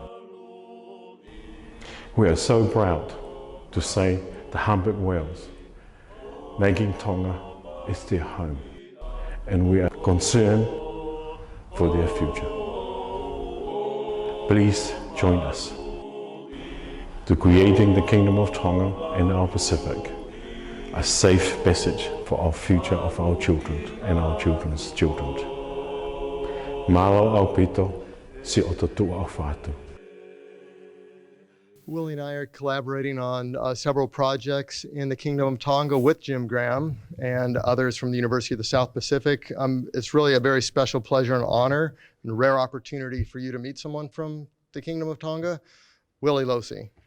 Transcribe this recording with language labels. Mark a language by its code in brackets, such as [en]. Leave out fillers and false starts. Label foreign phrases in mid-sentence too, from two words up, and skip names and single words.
[en] We are so proud to say the humpback whales making Tonga is their home, and we are concerned for their future. Please join us to creating the Kingdom of Tonga and our Pacific, a safe passage for our future of our children and our children's children. [to] Malo au pito, si o tatua au whātu. [en] Uili and I are collaborating on several projects in the Kingdom of Tonga with Jim Graham and others from the University of the South Pacific. It's really a very special pleasure and honor and rare opportunity for you to meet someone from the Kingdom of Tonga, Uili Lousi.